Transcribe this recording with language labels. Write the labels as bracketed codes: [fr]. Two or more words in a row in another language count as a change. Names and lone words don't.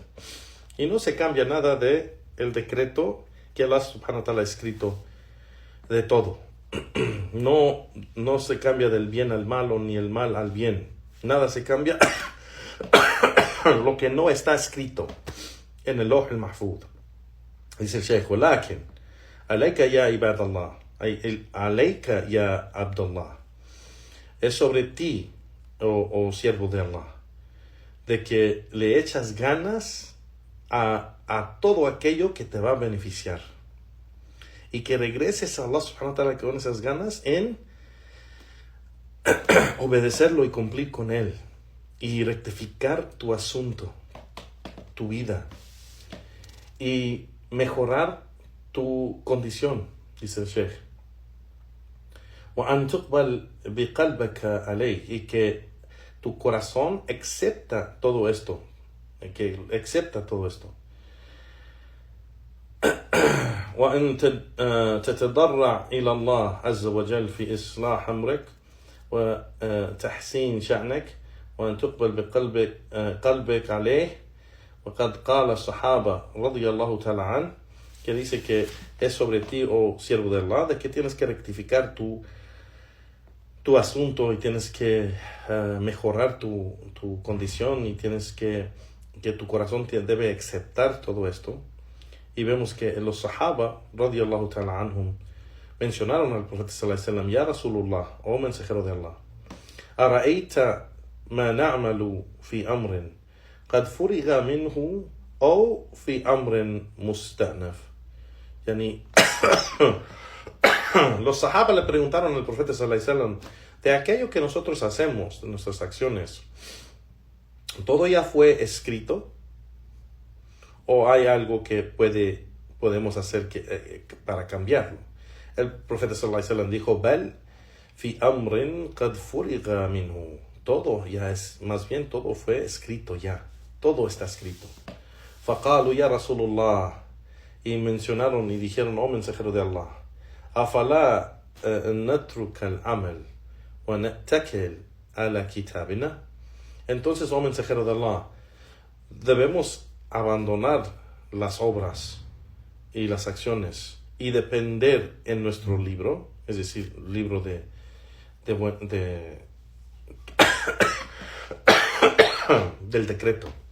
[es] Y no se cambia nada de el decreto que [ar] الله سبحانه وتعالى [es] ha escrito de todo. No se cambia del bien al malo ni el mal al bien. Nada se cambia lo que no está escrito en el [ar] اللوح المحفوظ. [es] Dice el Sheikh, [ar] ولكن عليك يا عباد الله, عليك يا عبد الله, [es] es sobre ti, oh siervo de Allah, de que le echas ganas a todo aquello que te va a beneficiar. Y que regreses a [ar] الله سبحانه وتعالى [es] con esas ganas en obedecerlo y cumplir con él. Y rectificar tu asunto, tu vida. Y mejorar tu condición, dice el Sheikh. [ar] وأن تقبل بقلبك عليه, [es] y que tu corazón acepta todo esto, [ar] وأن تتضرع إلى الله عز وجل في إصلاح أمرك وتحسين شأنك, وأن تقبل قلبك عليه. وقد قال الصحابة رضي الله تعالى عنه, [es] que dice que es sobre ti, oh siervo de Allah, de que tienes que rectificar tu asunto y tienes que mejorar tu condición, y tienes que tu corazón debe aceptar todo esto. Y vemos que los sahaba [ar] رضي الله تعالى عنهم [es] mencionaron al profeta [ar] صلى الله عليه وسلم: يا رسول الله, [es] oh mensajero de Allah, [ar] ¿أرأيت ما نعمل في أمر قد فرغ منه أو في أمر مستأنف? [es] Yani los sahaba le preguntaron al profeta [ar] صلى الله عليه وسلم: [es] de aquello que nosotros hacemos, de nuestras acciones, ¿todo ya fue escrito? ¿O hay algo que podemos hacer para cambiarlo? El profeta [ar] صلى الله عليه وسلم dijo: بل في أمر قد فرغ منه. [es] Todo ya es, más bien todo fue escrito ya. Todo está escrito. [ar] فقالوا يا رسول الله. [es] Y mencionaron y dijeron: oh mensajero de Allah, [ar] أفلا نترك العمل ونتكل على كتابنا. [es] Entonces, oh mensajero de Allah, debemos abandonar las obras y las acciones y depender en nuestro libro, es decir, libro del decreto.